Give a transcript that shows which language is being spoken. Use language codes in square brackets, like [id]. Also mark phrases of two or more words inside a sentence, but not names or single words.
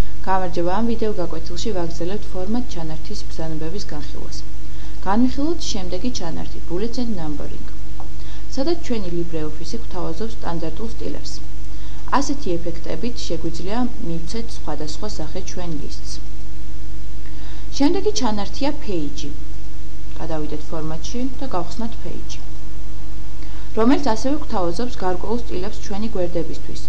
[ka] გამარჯობა, ამ ვიდეო გაკვეთილში ვაგრძელებთ ფორმატ ჩანართის ბრძანებების განხილვას. განვიხილოთ შემდეგი ჩანართი [en] bullets and numbering. [ka] სადაც ჩვენი LibreOffice გვთავაზობს სტანდარტულ სტილებს. ასეთი ეფექტებით შეგვიძლია მივცეთ სხვადასხვა სახე ჩვენ ლისტს. შემდეგი ჩანართია page. გადავიდეთ ფორმატში და გავხსნათ page. რომელიც ასევე გვთავაზობს გარკვეულ სტილებს ჩვენი გვერდებისთვის.